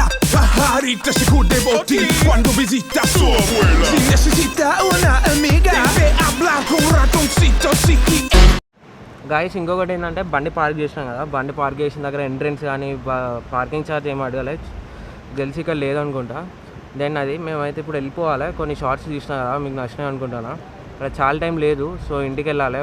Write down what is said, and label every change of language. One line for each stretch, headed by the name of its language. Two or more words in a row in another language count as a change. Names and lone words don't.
Spanish: Pajarita se cuide botín cuando visita a su abuela. Si necesita una amiga, debe hablar con ratoncito Siki.
Telugu: గాయస్, ఇంకొకటి ఏంటంటే బండి పార్క్ చేసినాం కదా, బండి పార్క్ చేసిన దగ్గర ఎంట్రెన్స్ కానీ
English: parking charge
Telugu: ఏమి అడగలేదు. తెలిసి ఇక్కడ లేదనుకుంటా. దెన్ అది మేమైతే ఇప్పుడు వెళ్ళిపోవాలి. కొన్ని షార్ట్స్ తీసినా కదా, మీకు నచ్చినాయి అనుకుంటాను. ఇక్కడ చాలా టైం లేదు, సో ఇంటికి వెళ్ళాలి.